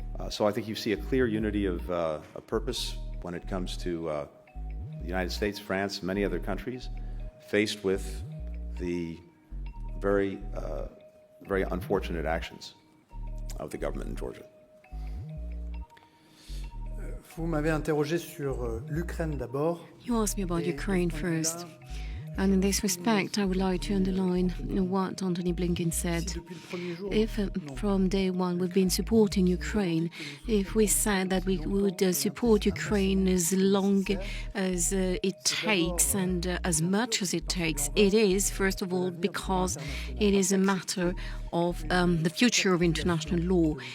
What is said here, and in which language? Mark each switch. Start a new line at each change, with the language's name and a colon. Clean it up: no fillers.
English: So I think you see a clear unity of purpose when it comes to the United States, France, many other countries, faced with the very unfortunate actions of the government in Georgia.
French: Vous m'avez interrogé sur l'Ukraine d'abord.
English: You asked me about Ukraine first. And in this respect, I would like to underline what Antony Blinkin said. If from day one we've been supporting Ukraine, if we said that we would support Ukraine as long as it takes and as much as it takes, it is, first of all, because it is a matter of the future of international law.